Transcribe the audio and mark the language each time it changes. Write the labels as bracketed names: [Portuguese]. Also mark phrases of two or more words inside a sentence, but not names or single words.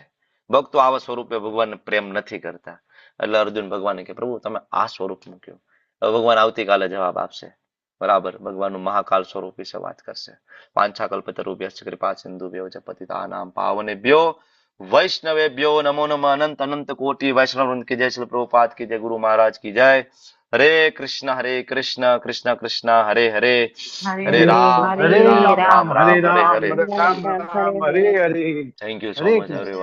[Gujarati] ભક્તો આવા સ્વરૂપે ભગવાનને પ્રેમ નથી કરતા. એટલે અર્જુન ભગવાનને કે પ્રભુ તમે આ સ્વરૂપ મૂક્યું. હવે ભગવાન આવતીકાલે જવાબ આપશે. બરાબર, ભગવાનનું મહાકાલ સ્વરૂપ વિશે વાત કરશે. [Sanskrit] वांछाकल्पतरुभ्यश्च कृपा सिंधुभ्यो च पतितानां पावनेभ्यो वैष्णवेभ्यो नमो नमः. [Hindi] अनंत अनंत कोटी वैष्णव की जय, श्री प्रभुपाद की जय, गुरु महाराज की जय. [Sanskrit] हरे कृष्ण कृष्ण कृष्ण हरे हरे, हरे राम हरे राम राम हरे हरे राम हरे. राम राम हरे हरे. [English] thank you so [Sanskrit] हरे [English] much everyone.